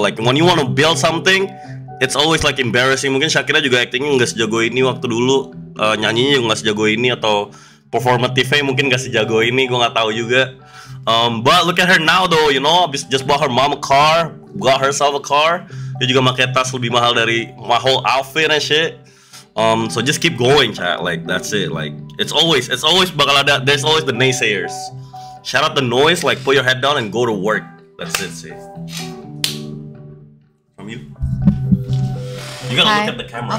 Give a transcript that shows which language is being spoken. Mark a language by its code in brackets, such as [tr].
[en] Like when you wanna build something, it's always like embarrassing. [id] Mungkin Shakira juga actingnya nggak sejago ini waktu dulu, nyanyinya juga nggak sejago ini, atau performative-nya mungkin nggak sejago ini, gue nggak tahu juga. [en] But look at her now though, you know, just bought her mom a car, got herself a car. [id] Dia juga pakai tas lebih mahal dari [en] my whole outfit and shit. So just keep going, chat. Like that's it. Like it's always [id] bakal ada. [en] There's always the naysayers. Shout out the noise. Like put your head down and go to work. That's it. See. From you. You gotta look at the camera.